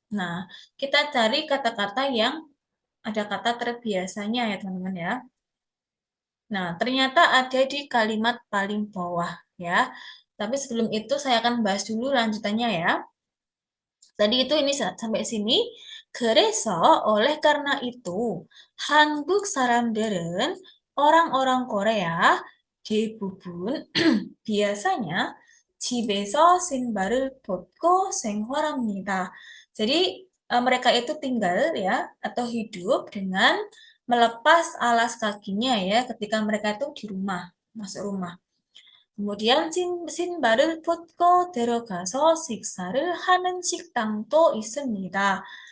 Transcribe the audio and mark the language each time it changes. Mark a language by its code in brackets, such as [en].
[id] Nah, kita cari kata-kata yang ada kata terbiasanya ya teman-teman ya. Nah, ternyata ada di kalimat paling bawah ya. Tapi sebelum itu saya akan bahas dulu lanjutannya ya. Tadi itu ini sampai sini. [ko] 그래서 [id] oleh karena itu [ko] 한국 사람들은 [id] orang-orang Korea [ko] 대부분 [id] biasanya [ko] 집에서 신발을 벗고 생활합니다. [id] Jadi mereka itu tinggal ya atau hidup dengan melepas alas kakinya ya ketika mereka itu di rumah, masuk rumah. [ko] kemudian 신발을 벗고 들어가서 식사를 하는 식당도 있습니다.